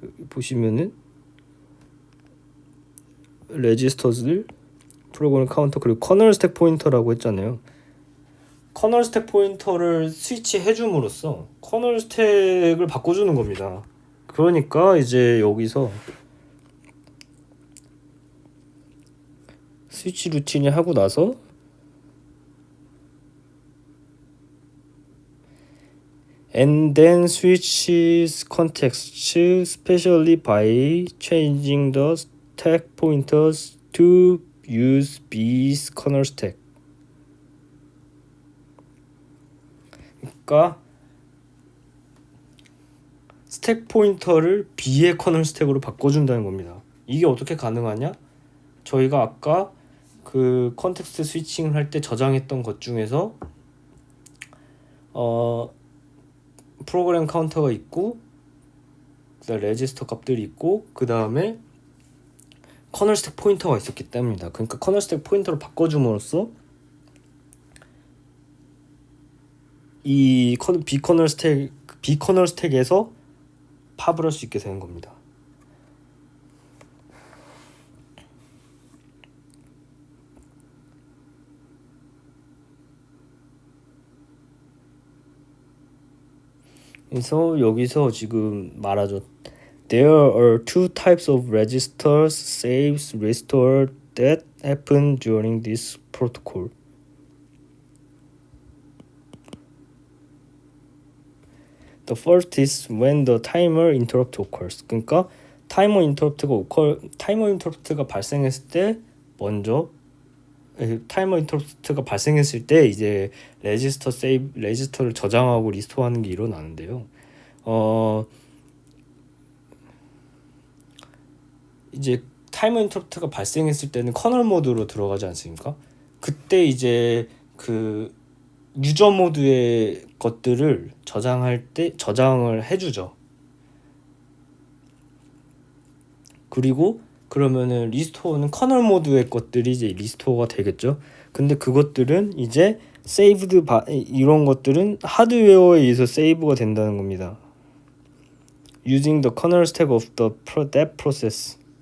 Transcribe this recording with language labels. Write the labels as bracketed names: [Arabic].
[Korean] 보시면은 레지스터들 프로그램 카운터 그리고 커널 스택 포인터라고 했잖아요. 커널 스택 포인터를 스위치 해줌으로써 커널 스택을 바꿔주는 겁니다. 그러니까 이제 여기서 스위치 루틴이 하고 나서 [English] and then switches context specially by changing the stack pointers to use B's kernel stack. [Korean] 그러니까 스택 포인터를 B의 커널 스택으로 바꿔준다는 겁니다. 이게 어떻게 가능하냐? 저희가 아까 그 컨텍스트 스위칭을 할 때 저장했던 것 중에서 프로그램 카운터가 있고 그다음에 레지스터 값들이 있고 그 다음에 커널 스택 포인터가 있었기 때문입니다. 그러니까 커널 스택 포인터를 바꿔줌으로써 이 B 커널 스택에서 팝을 할 수 있게 되는 겁니다. 그래서 여기서 지금 말하죠. [English] There are two types of registers, saves, restore that happen during this protocol. The first is when the timer interrupt occurs. [Korean] 그러니까 타이머 인터럽트가 발생했을 때 먼저 타이머 인터럽트가 발생했을 때 이제 레지스터를 저장하고 리스토어하는 게 일어나는데요. 이제 타이머 인터럽트가 발생했을 때는 커널 모드로 들어가지 않습니까? 그때 이제 그 유저 모드의 것들을 저장할 때 저장을 해주죠. 그리고 그러면은 리스토어는 커널 모드의 것들이 이제 리스토어가 되겠죠. 근데 그것들은 이제 이런 것들은 하드웨어에 의해서 세이브가 된다는 겁니다. [English] Using the kernel stack of that process.